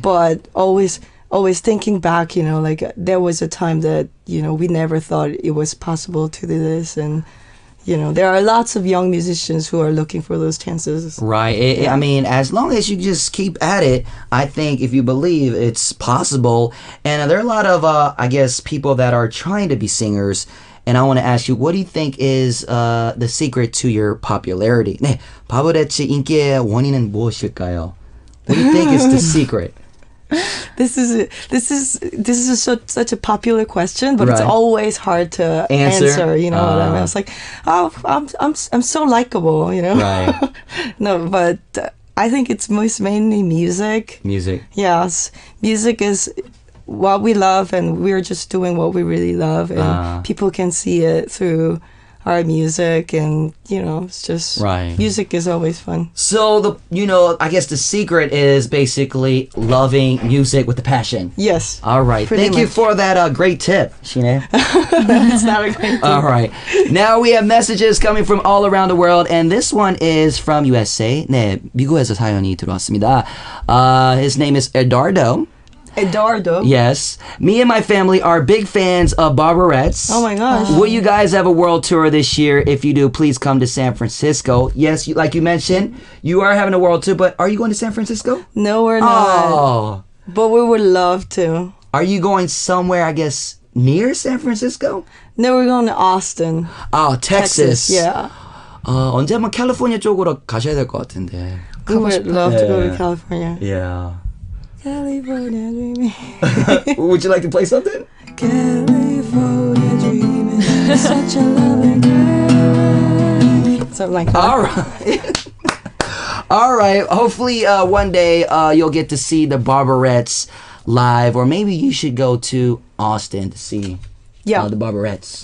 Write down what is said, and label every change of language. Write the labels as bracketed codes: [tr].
[en] But always thinking back, like there was a time that we never thought it was possible to do this, and there are lots of young musicians who are looking for those chances. Right. I mean, as long as you just keep at it, I think if you believe it's possible. And there are a lot of, I guess, people that are trying to be singers. And I want to ask you, what do you think is the secret to your popularity? [ko] 네, 바버레츠 인기의 원인은 무엇일까요? [en] What do you think is the secret? This is such a popular question, but it's Right. always hard to answer. You know what I mean? It's like, oh, I'm so likable. Right. No, but I think it's mainly music. Music. Yes, music is what we love, and we're just doing what we really love, and people can see it through our music, and it's just Right. music is always fun. So I guess the secret is basically loving music with a passion. Yes. All right. Pretty Thank you much. for that great tip, Shine. It's not a great All right. Now we have messages coming from all around the world, and this one is from USA. [ko] 네, 미국에서 사연이 들어왔습니다. [en] His name is Eduardo. Eduardo. Yes. Me and my family are big fans of Barberettes. Oh my gosh. Will you guys have a world tour this year? If you do, please come to San Francisco. Yes, like you mentioned, you are having a world tour, but are you going to San Francisco? No, we're not. Oh. But we would love to. Are you going somewhere, I guess, near San Francisco? No, we're going to Austin. Oh, Texas. Yeah. [ko] 언제 한번 캘리포니아 쪽으로 가셔야 될 것 같은데. [en] We would love to go Yeah. to California. Yeah. California dreaming. Would you like to play something? California dreaming. Such a loving girl. Something like that. All right. All right. Hopefully one day you'll get to see the Barberettes live, or maybe you should go to Austin to see the Barberettes.